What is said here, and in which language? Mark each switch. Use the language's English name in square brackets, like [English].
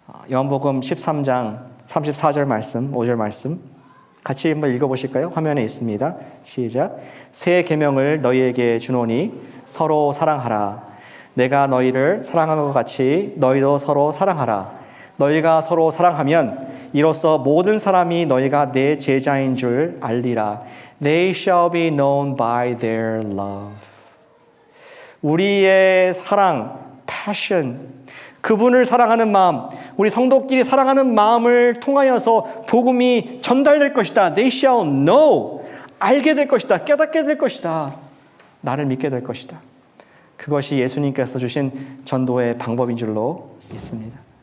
[Korean] 요한복음 13장 34절 말씀, 5절 말씀 같이 한번 읽어보실까요? 화면에 있습니다. 시작. 새 계명을 너희에게 주노니 서로 사랑하라. 내가 너희를 사랑한 것 같이 너희도 서로 사랑하라. 너희가 서로 사랑하면 이로써 모든 사람이 너희가 내 제자인 줄 알리라. [English] They shall be known by their love. [Korean] 우리의 사랑, [English] passion, [Korean] 그분을 사랑하는 마음, 우리 성도끼리 사랑하는 마음을 통하여서 복음이 전달될 것이다. [English] They shall know. [Korean] 알게 될 것이다. 깨닫게 될 것이다. 나를 믿게 될 것이다. 그것이 예수님께서 주신 전도의 방법인 줄로 믿습니다.